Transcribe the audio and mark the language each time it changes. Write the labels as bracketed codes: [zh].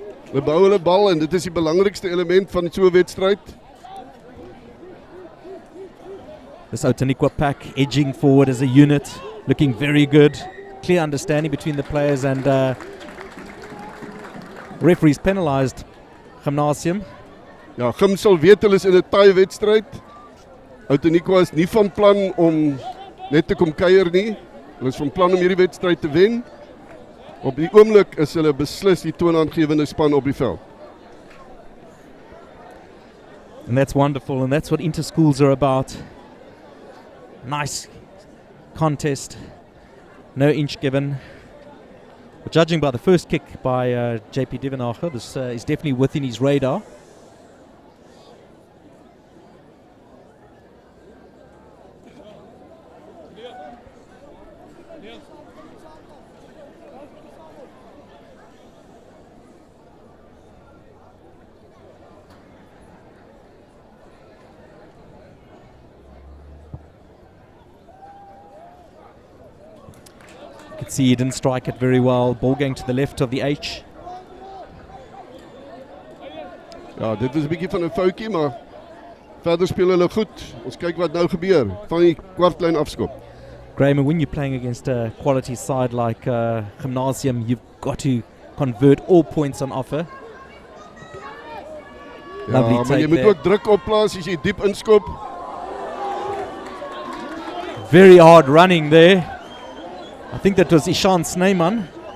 [af] Hulle bou hulle bal en dit is die belangrikste element van so 'n wedstryd. [en] This Outeniqua pack edging forward as a unit, looking very good. Clear understanding between the players, and referees penalised Gymnasium. [af] Ja, Gym sal weet hulle is in 'n taai wedstryd. Outeniqua is nie van plan om net te kom kuier nie. Hulle is van plan om hierdie wedstryd te wen. Op die oomblik is hulle beslis die toonaangewende span op die veld. [en] And that's wonderful, and that's what interschools are about. Nice contest. No inch given. But judging by the first kick by JP Duvenacher, this is definitely within his radar. See, he didn't strike it very well. Ball going to the left of the H. [af] Ja, dit was 'n bietjie van 'n foutjie, maar verder speel hulle goed. Ons kyk wat nou gebeur. Van die kwartlyn afskop. [en] Graham, when you're playing against a quality side like Gymnasium, you've got to convert all points on offer. Lovely [af] Ja, maar [en] take [af] jy moet [en] there. [af] ook druk opplaas as jy diep inskop. [en] Very hard running there. I think that was Ishan Sneyman.